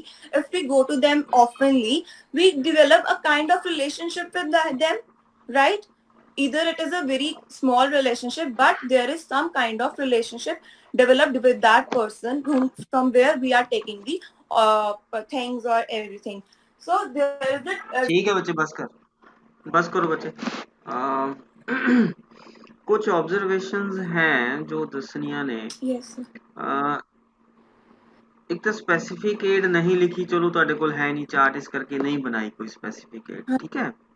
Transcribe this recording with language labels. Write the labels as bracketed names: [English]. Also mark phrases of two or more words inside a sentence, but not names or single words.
[English] If we go to them oftenly, we develop a kind of relationship with them, right? Either it is a very small relationship, but there is some kind of relationship developed with that person from where we are taking the things or everything. So there is the [Hindi] ठीक है बच्चे, बस करो बच्चे। कुछ ऑब्जर्वेशंस हैं जो दसनिया ने [English] yes sir. [Hindi] एक तो [English] specific ad [Hindi] नहीं लिखी, चलो [Punjabi] ਤੁਹਾਡੇ ਕੋਲ [Hindi] है नहीं चार्ट, इस करके नहीं बनाई कोई [English] specific ad, [Hindi] ठीक है।